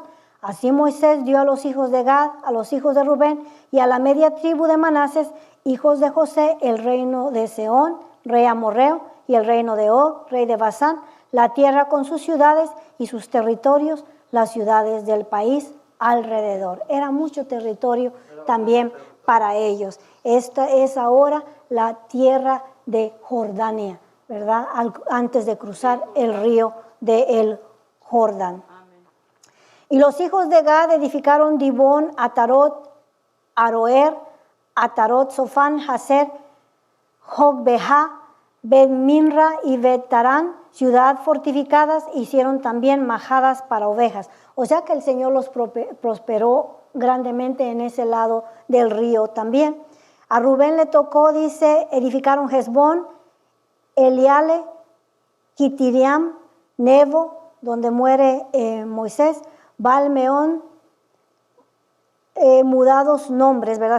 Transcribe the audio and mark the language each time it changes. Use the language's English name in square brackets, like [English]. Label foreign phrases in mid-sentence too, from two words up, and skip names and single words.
[Spanish] Así Moisés dio a los hijos de Gad, a los hijos de Rubén y a la media tribu de Manases, hijos de José, el reino de Sehón, rey amorreo, y el reino de Og, rey de Basán, la tierra con sus ciudades y sus territorios, las ciudades del país alrededor. Era mucho territorio también para ellos. Esta es ahora la tierra de Jordania, ¿verdad? Antes de cruzar el río del Jordán. Y los hijos de Gad edificaron Dibón, Atarot, Aroer, Atarot, Sofán, Haser, Jogbehá, Bet-Minra y Bet-Tarán, ciudad fortificadas, hicieron también majadas para ovejas. O sea que el Señor los prosperó grandemente en ese lado del río también. A Rubén le tocó, dice, edificaron Hezbón, Eliale, Kitiriam, Nebo, donde muere Moisés, Baal-Meón, mudados nombres, ¿verdad?